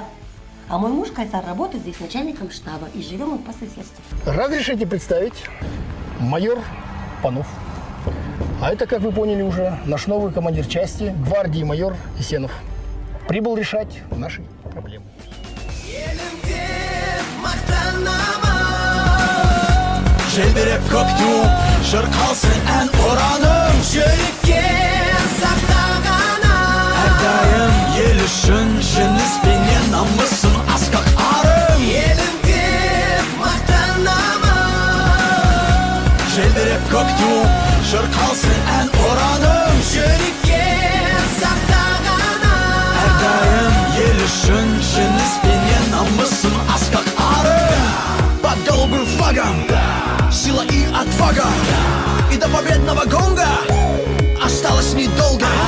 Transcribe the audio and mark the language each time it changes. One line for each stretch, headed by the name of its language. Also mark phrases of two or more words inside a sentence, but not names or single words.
Russian: А мой муж Кайсар работает здесь начальником штаба. И живем мы по соседству. Разрешите представить майор Панов. А это, как вы поняли уже, наш новый командир части, гвардии майор Исенов. Прибыл решать наши проблемы.
Kazakh: Желбіреп көктем шырқалсын ән ұраным жүрекке сақтағанам әрдайым ел үшін жеңіспенен намысым асқақ арым елім деп мақтанамын желбіреп көктем шырқалсын ән ұраным жүрекке сақтағанам әрдайым ел үшін жеңіспенен намысым асқақ арым
Russian: под голубым флагом сила и отвага, и до победного гонга осталось недолго.